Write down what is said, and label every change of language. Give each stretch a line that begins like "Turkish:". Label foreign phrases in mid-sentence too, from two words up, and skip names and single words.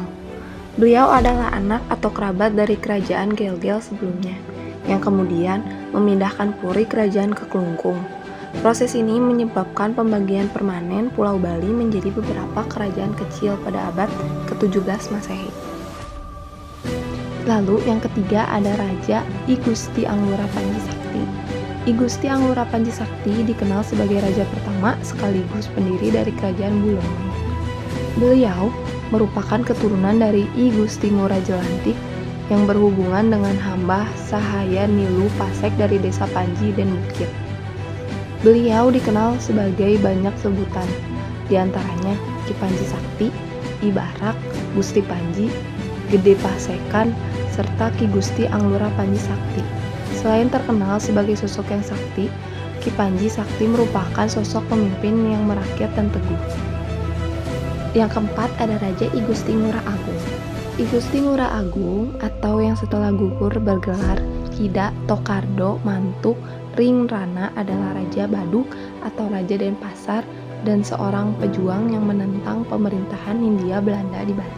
Indonesian: Beliau adalah anak atau kerabat dari Kerajaan Gel-Gel sebelumnya, yang kemudian memindahkan puri kerajaan ke Klungkung. Proses ini menyebabkan pembagian permanen Pulau Bali menjadi beberapa kerajaan kecil pada abad ke-17 Masehi. Lalu yang ketiga ada Raja I Gusti Anglura Panji Sakti. I Gusti Anglura Panji Sakti dikenal sebagai raja pertama sekaligus pendiri dari Kerajaan Bulengleng. Beliau merupakan keturunan dari I Gusti Ngurah Jelantik yang berhubungan dengan hamba sahaya Nilu Pasek dari Desa Panji dan Bukit. Beliau dikenal sebagai banyak sebutan, diantaranya Ki Panji Sakti, I Barak, Gusti Panji, Gede Pasekan, serta Ki Gusti Anglura Panji Sakti. Selain terkenal sebagai sosok yang sakti, Ki Panji Sakti merupakan sosok pemimpin yang merakyat dan teguh. Yang keempat ada Raja I Gusti Ngurah Agung. I Gusti Ngurah Agung atau yang setelah gugur bergelar Kida Tokardo Mantuk Ring Rana adalah Raja Baduk atau Raja Denpasar dan seorang pejuang yang menentang pemerintahan Hindia Belanda di Bali.